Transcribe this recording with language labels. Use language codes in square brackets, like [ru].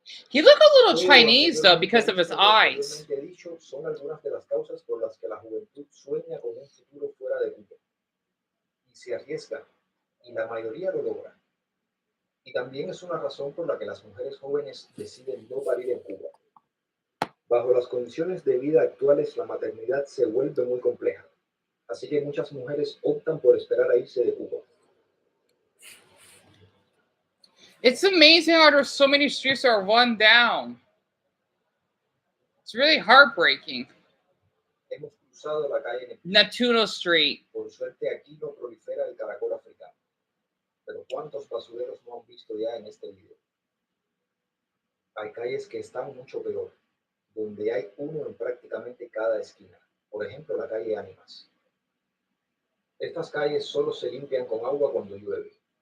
[en] He looked a little Chinese though because of his eyes. [es] Dicho, son algunas de las causas por las que la juventud sueña con un futuro fuera de Cuba y se arriesga, y la mayoría lo logra. Y también es una razón por la que las mujeres jóvenes deciden no parir en Cuba. Bajo las condiciones de vida actuales, la maternidad se vuelve muy compleja, así que muchas mujeres optan por esperar a irse de Cuba. [en] It's amazing how there's so many streets that are run down. It's really heartbreaking. [es] Hemos cruzado la calle [en] Natuno Street. [es] Por suerte aquí no prolifera el caracol africano. Pero ¿cuántos basureros no han visto ya en este video? Hay calles que están mucho peor, donde hay uno en prácticamente cada esquina. Por ejemplo, la calle Ánimas. Estas calles solo se limpian con agua cuando llueve.